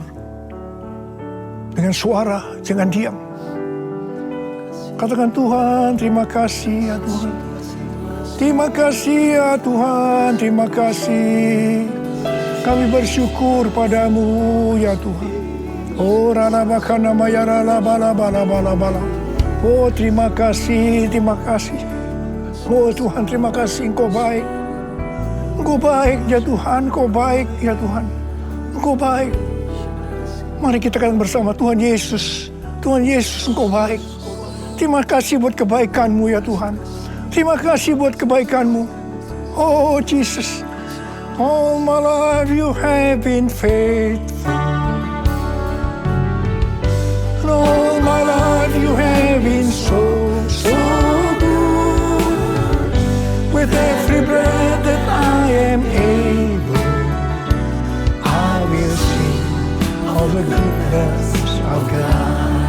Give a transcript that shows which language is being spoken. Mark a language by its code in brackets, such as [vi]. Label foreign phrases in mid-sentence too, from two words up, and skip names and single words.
[id] Dengan suara, jangan diam. Katakan, Tuhan, terima kasih ya Tuhan. Terima kasih ya Tuhan, terima kasih. Kami bersyukur padamu ya Tuhan. Oh, rala bakana mayara la bala bala bala bala. Oh, terima kasih, terima kasih. Oh Tuhan, terima kasih, Engkau baik. Engkau baik ya Tuhan, Engkau baik ya Tuhan. Engkau baik. Mari kita katakan bersama, Tuhan Yesus. Tuhan Yesus, Engkau baik. Terima kasih buat kebaikan-Mu ya Tuhan. Terima kasih buat kebaikan-Mu. [en] Oh Jesus. All my life you have been faithful. And all my life you have been so good. With every breath that I am able, I will sing of the goodness of God.